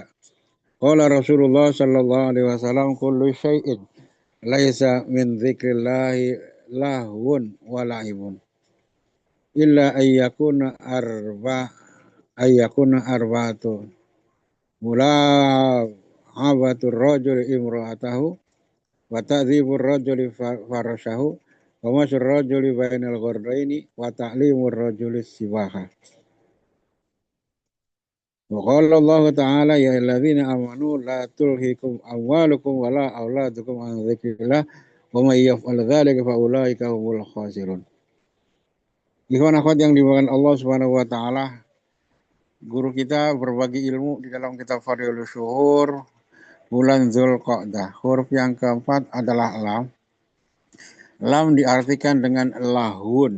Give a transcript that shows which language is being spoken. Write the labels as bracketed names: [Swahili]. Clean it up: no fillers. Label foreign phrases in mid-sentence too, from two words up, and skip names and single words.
[Arabic] قال رسول الله صلى الله عليه وسلم كل شيء ليس من ذكر الله لهو ولعب إلا أن يكون أربعة ملاعبة الرجل امرأته وتأديب الرجل فرسه ومشي الرجل بين الغرضين وتعليم الرجل السباحة. وقال الله تعالى يا أيها الذين آمنوا لا تلهكم أموالكم ولا أولادكم عن ذكر الله ومن يفعل ذلك فأولئك هم الخاسرون. [Indonesian] Ikhwan akhwat yang dimuliakan Allah [Arabic] سبحانه وتعالى, [Indonesian] guru kita berbagi ilmu di dalam kitab Fadhilul Syuhur bulan Zulqa'dah. Huruf yang keempat adalah lam. Lam diartikan dengan lahun.